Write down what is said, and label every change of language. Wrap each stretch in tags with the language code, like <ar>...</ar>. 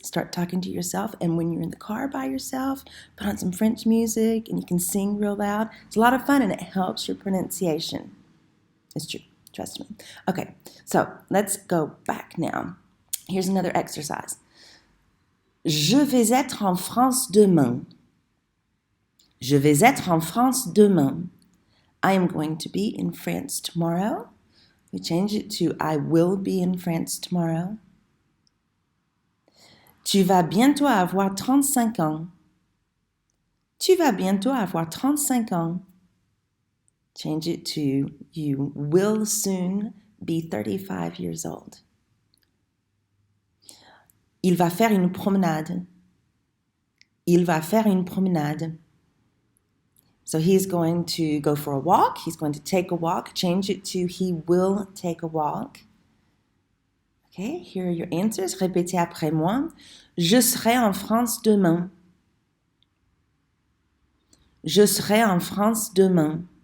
<en>Start talking to yourself. And when you're in the car by yourself, put on some French music and you can sing real loud. It's a lot of fun and it helps your pronunciation. It's true. Trust me. Okay, so let's go back now. Here's another exercise.</en> <fr>Je vais être en France demain. Je vais être en France demain.</fr> <en>I am going to be in France tomorrow. We change it to I will be in France tomorrow.</en> <fr>Tu vas bientôt avoir 35 ans. Tu vas bientôt avoir 35 ans.</fr> <en>Change it to you will soon be 35 years old.</en> <fr>Il va faire une promenade. Il va faire une promenade.</fr> <en>So he's going to go for a walk. He's going to take a walk. Change it to he will take a walk. Okay, here are your answers.</en> <fr>Répétez après moi. Je serai en France demain. Je serai en France demain.</fr>